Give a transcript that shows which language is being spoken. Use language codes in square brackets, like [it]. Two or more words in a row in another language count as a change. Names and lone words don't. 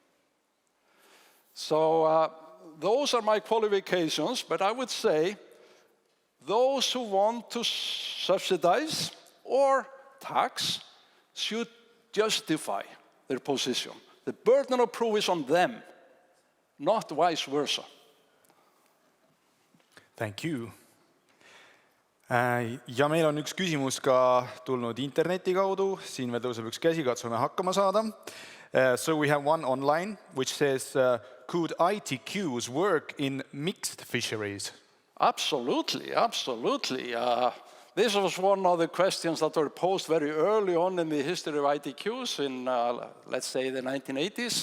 [en] So those are my qualifications, but I would say those who want to subsidize or tax should justify their position. The burden of proof is on them, not vice versa. Thank you. [et] Ja meil on üks küsimus ka tulnud interneti kaudu. Siin veel tõuseb üks käsi, katsume hakkama saada. [en] So we have one online which says, could ITQs work in mixed fisheries? Absolutely, absolutely. This was one of the questions that were posed very early on in the history of ITQs in, let's say, the 1980s.